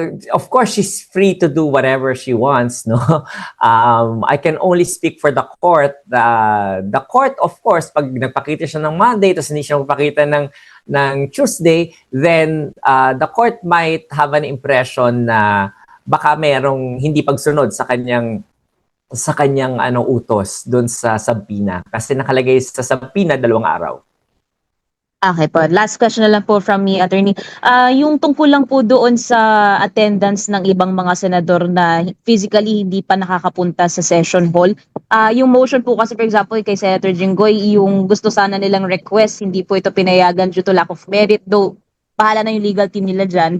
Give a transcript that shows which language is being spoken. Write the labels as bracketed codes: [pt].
[en] Of course, she's free to do whatever she wants, no? I can only speak for the court. The court, of course, [tl] pag nagpakita siya ng Monday tapos hindi siya magpakita ng Tuesday, [en] then the court might have an impression [tl] na baka merong hindi pagsunod sa kanyang utos doon sa subpoena kasi nakalagay sa subpoena 2 araw. Okay po. [en] Last question [tl] na lang po [en] from me, Attorney. [tl] Yung tungkol lang po doon sa attendance ng ibang mga senador na physically hindi pa nakakapunta sa session hall. Yung motion po kasi, [en] for example, [tl] kay Senator Jinggoy, yung gusto sana nilang request, hindi po ito pinayagan [en] due to lack of merit, though [tl] bahala na yung legal team nila dyan.